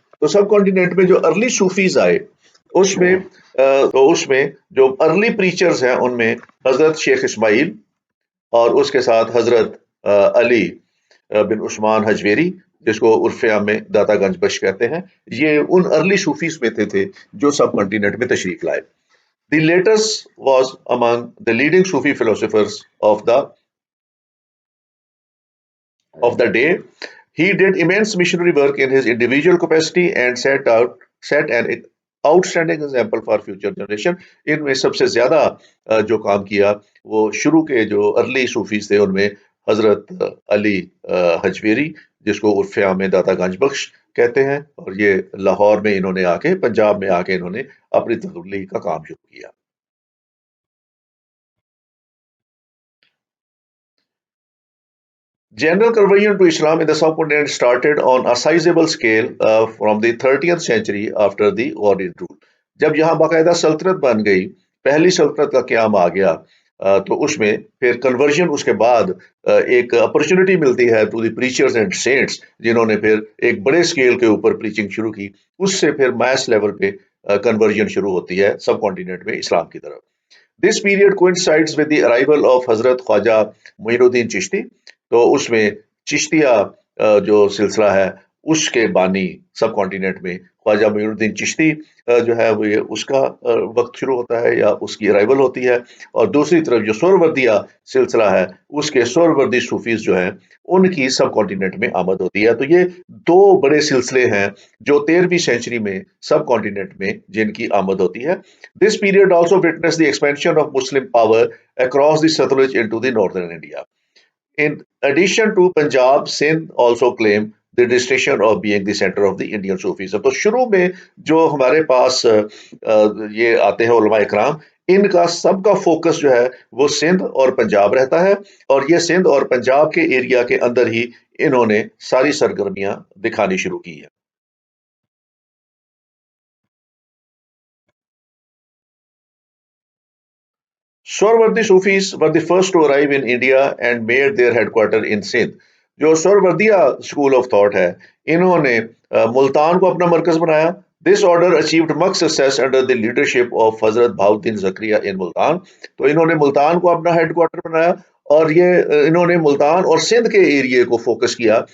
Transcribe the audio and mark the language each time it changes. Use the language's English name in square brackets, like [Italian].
[Urdu] تو سب کانٹیننٹ میں جو ارلی صوفیز آئے اس میں جو ارلی پریچرز ہیں ان میں حضرت شیخ اسماعیل اور اس کے ساتھ حضرت علی بن عثمان حجویری، جس کو عرف عام میں داتا گنج بخش کہتے ہیں، یہ ان ارلی صوفیز میں تھے جو سب کانٹیننٹ میں تشریف لائے. [English] The latest was among the leading Sufi philosophers of the day. He did immense missionary work in his individual capacity and set an outstanding example for future generation. [Urdu] ان میں سب سے زیادہ جو کام کیا وہ شروع کے جو ارلی صوفیز تھے ان میں حضرت علی حجویری، جس کو عرف عام میں داتا گنج بخش کہتے ہیں، اور یہ لاہور میں انہوں نے آ کے، پنجاب میں آ کے انہوں نے اپنی تبلیغ کا کام شروع کیا. [English] General conversion to Islam in the subcontinent started on a sizable scale from the 30th century after the Ghauri rule. [Urdu] جب یہاں باقاعدہ سلطنت بن گئی، پہلی سلطنت کا قیام آ گیا، تو اس میں پھر کنورژن اس کے بعد ایک اپرچونٹی ملتی ہے [English] to the preachers and saints, [Urdu] جنہوں نے پھر ایک بڑے اسکیل کے اوپر پریچنگ شروع کی. اس سے پھر میس لیول پہ کنورژن شروع ہوتی ہے سب کانٹیننٹ میں اسلام کی طرف. [English] This period coincides with the arrival of Hazrat Khwaja Moinuddin Chishti. [Urdu] تو اس میں چشتیہ جو سلسلہ ہے اس کے بانی سب کانٹیننٹ میں خواجہ معین الدین چشتی جو ہے وہ اس کا وقت شروع ہوتا ہے یا اس کی ارائیول ہوتی ہے. اور دوسری طرف جو سہروردیہ سلسلہ ہے اس کے سہروردی صوفیز جو ہیں ان کی سب کانٹیننٹ میں آمد ہوتی ہے. تو یہ دو بڑے سلسلے ہیں جو 13ویں سینچری میں سب کانٹیننٹ میں جن کی آمد ہوتی ہے. [English] This period also witnessed the expansion of Muslim power across the Satluj into the northern India. In addition to Punjab, Sindh also claimed the distinction of being the center of the Indian Sufism. [Urdu] تو شروع میں جو ہمارے پاس یہ آتے ہیں علماء اکرام، ان کا سب کا فوکس جو ہے وہ سندھ اور پنجاب رہتا ہے، اور یہ سندھ اور پنجاب کے ایریا کے اندر ہی انہوں نے ساری سرگرمیاں دکھانی شروع کی ہیں. [English] Swarwardi Sufis were the first to arrive in India and made their headquarter in Sindh. [Urdu] جو سوروردیہ اسکول آف تھاٹ ہے انہوں نے ملتان کو اپنا مرکز بنایا. [English] This order achieved much success under the leadership of Hazrat Bahauddin Zakariya in Multan. [Urdu] تو انہوں نے ملتان کو اپنا ہیڈ کوارٹر بنایا، اور یہ انہوں نے ملتان اور سندھ کے ایریے کو فوکس کیا.